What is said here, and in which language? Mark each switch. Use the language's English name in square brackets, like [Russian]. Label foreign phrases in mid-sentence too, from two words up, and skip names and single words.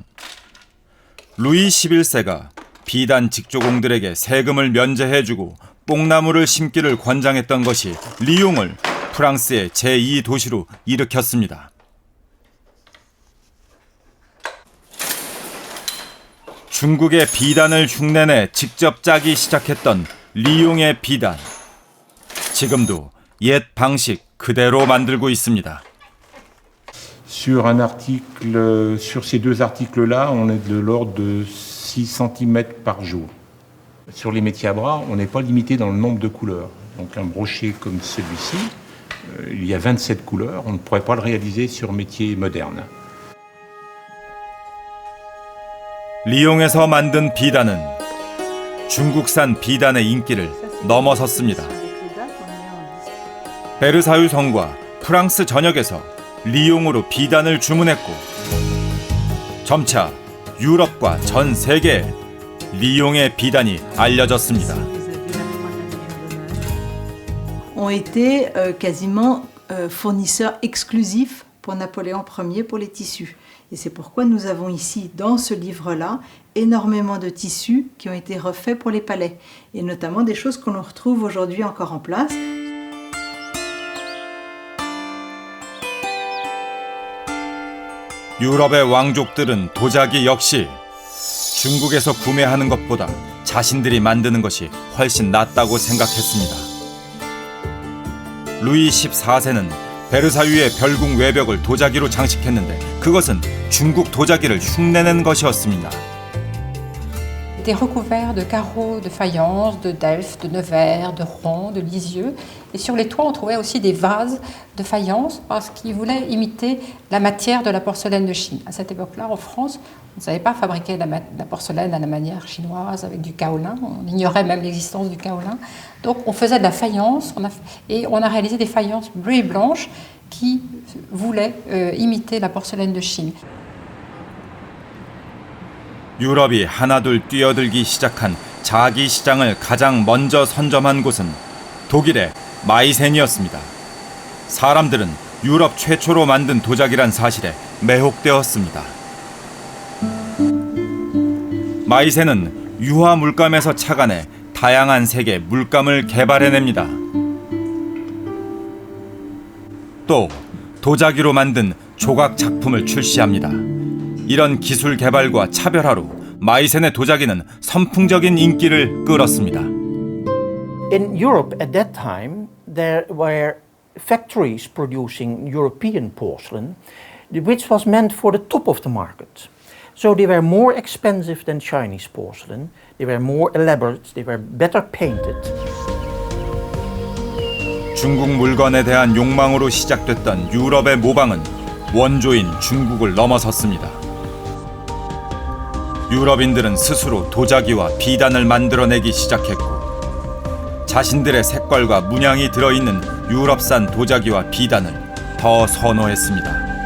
[Korean] 루이 11세가 비단 직조공들에게 세금을 면제해주고 뽕나무를 심기를 권장했던 것이 리옹을 프랑스의 제2도시로 일으켰습니다. 중국의 비단을 흉내내 직접 짜기 시작했던 리옹의 비단. 지금도 옛 방식 그대로 만들고 있습니다. [French] Sur un article, sur ces deux articles-là, on est de l'ordre de 6 cm par jour. Sur les métiers à bras, on n'est pas limité dans le nombre de couleurs. Donc un brochet comme celui-ci, il y a 27 couleurs, on ne pourrait pas le réaliser sur métier moderne. [Korean] 리옹에서 만든 비단은 중국산 비단의 인기를 넘어섰습니다. 베르사유 성과 프랑스 전역에서 리옹으로 비단을 주문했고 점차 유럽과 전 세계에 리옹의 비단이 알려졌습니다. [French] ont été quasiment fournisseurs exclusifs pour Napoléon Ier pour les tissus. Et c'est pourquoi nous avons ici, dans ce livre-là, énormément de tissus qui ont été refaits pour les palais. Et notamment des choses qu'on retrouve aujourd'hui encore en place. [Korean] 유럽의 왕족들은 도자기 역시 중국에서 구매하는 것보다 자신들이 만드는 것이 훨씬 낫다고 생각했습니다. 루이 14세는 베르사유의 별궁 외벽을 도자기로 장식했는데 그것은 중국 도자기를 흉내낸 것이었습니다. [French] Était recouvert de carreaux de faïence, de delphes, de Nevers, de Rouen, de Lisieux. Et sur les toits, on trouvait aussi des vases de faïence parce qu'ils voulaient imiter la matière de la porcelaine de Chine. À cette époque-là, en France, on ne savait pas fabriquer la porcelaine à la manière chinoise avec du kaolin. On ignorait même l'existence du kaolin. Donc on faisait de la faïence et on a réalisé des faïences bleues et blanches qui voulaient imiter la porcelaine de Chine. [Korean] 유럽이 하나둘 뛰어들기 시작한 자기 시장을 가장 먼저 선점한 곳은 독일의 마이센이었습니다. 사람들은 유럽 최초로 만든 도자기란 사실에 매혹되었습니다. 마이센은 유화 물감에서 착안해 다양한 색의 물감을 개발해냅니다. 또 도자기로 만든 조각 작품을 출시합니다. 이런 기술 개발과 차별화로 마이센의 도자기는 선풍적인 인기를 끌었습니다. [English] In Europe at that time, there were factories producing European porcelain, which was meant for the top of the market. So they were more expensive than Chinese porcelain, they were more elaborate, they were better painted. [Korean] 중국 물건에 대한 욕망으로 시작됐던 유럽의 모방은 원조인 중국을 넘어섰습니다. 유럽인들은 스스로 도자기와 비단을 만들어내기 시작했고 자신들의 색깔과 문양이 들어있는 유럽산 도자기와 비단을 더 선호했습니다.